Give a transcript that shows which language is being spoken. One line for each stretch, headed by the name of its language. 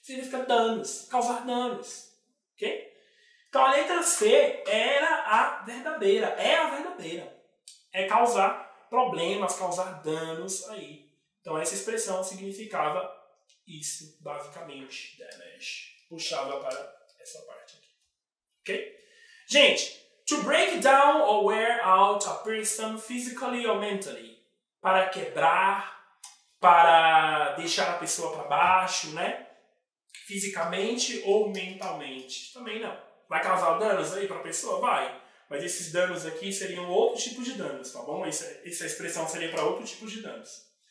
Portuguese: Significa danos, causar danos. Ok? Então, a letra C era a verdadeira, é a verdadeira. É causar problemas, causar danos aí. Então, essa expressão significava isso, basicamente, damage. Puxava para essa parte aqui. Ok?
English: Gente, to break down or wear out a person physically or mentally.
Portuguese: Para quebrar, para deixar a pessoa para baixo, né? fisicamente ou mentalmente? Também não. Vai causar danos aí para a pessoa? Vai. Mas esses danos aqui seriam outro tipo de danos, tá bom? Essa expressão seria para outro tipo de danos.